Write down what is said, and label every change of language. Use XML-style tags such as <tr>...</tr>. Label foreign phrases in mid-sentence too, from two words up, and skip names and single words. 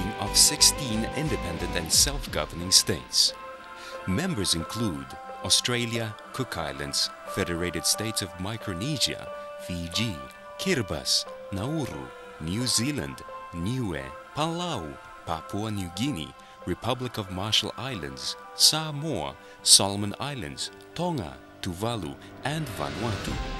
<en>of 16 independent and self-governing states. Members include Australia, Cook Islands, Federated States of Micronesia, Fiji, Kiribati, Nauru, New Zealand, Niue, Palau, Papua New Guinea, Republic of Marshall Islands, Samoa, Solomon Islands, Tonga, Tuvalu, and Vanuatu.</en>